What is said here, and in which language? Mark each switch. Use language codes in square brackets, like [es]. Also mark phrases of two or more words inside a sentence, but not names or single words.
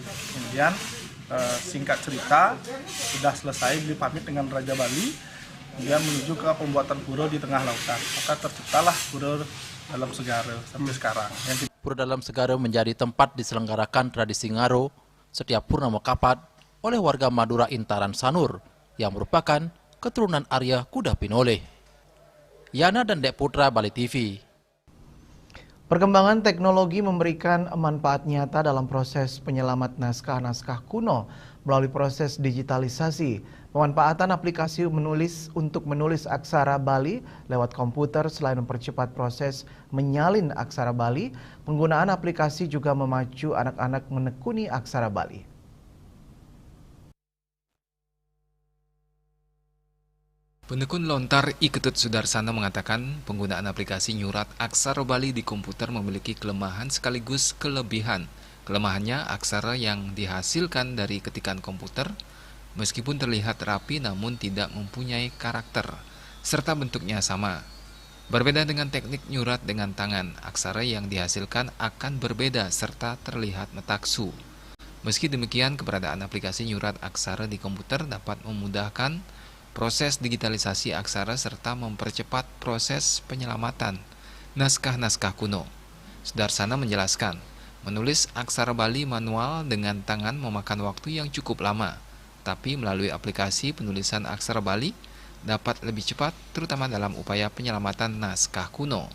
[id] Kemudian singkat cerita, sudah selesai beliau pamit dengan Raja Bali, kemudian menuju ke pembuatan pura di tengah lautan. Maka terciptalah Pura Dalam Segara sampai sekarang. Pura Dalam Segara menjadi tempat diselenggarakan tradisi ngaro setiap purnama kapat oleh warga Madura Intaran Sanur yang merupakan keturunan Arya Kuda Pinoleh. Yana dan Dek Putra, Bali TV. Perkembangan teknologi memberikan manfaat nyata dalam proses penyelamat naskah-naskah kuno melalui proses digitalisasi. Pemanfaatan aplikasi untuk menulis aksara Bali lewat komputer selain mempercepat proses menyalin aksara Bali, penggunaan aplikasi juga memacu anak-anak menekuni aksara Bali. Penekun lontar I Ketut Sudarsana mengatakan penggunaan aplikasi nyurat aksara Bali di komputer memiliki kelemahan sekaligus kelebihan. Kelemahannya, aksara yang dihasilkan dari ketikan komputer meskipun terlihat rapi namun tidak mempunyai karakter, serta bentuknya sama. Berbeda dengan teknik nyurat dengan tangan, aksara yang dihasilkan akan berbeda serta terlihat metaksu. Meski demikian, keberadaan aplikasi nyurat aksara di komputer dapat memudahkan proses digitalisasi aksara serta mempercepat proses penyelamatan naskah-naskah kuno. Sudarsana menjelaskan, menulis aksara Bali manual dengan tangan memakan waktu yang cukup lama, tapi melalui aplikasi penulisan aksara Bali dapat lebih cepat, terutama dalam upaya penyelamatan naskah kuno.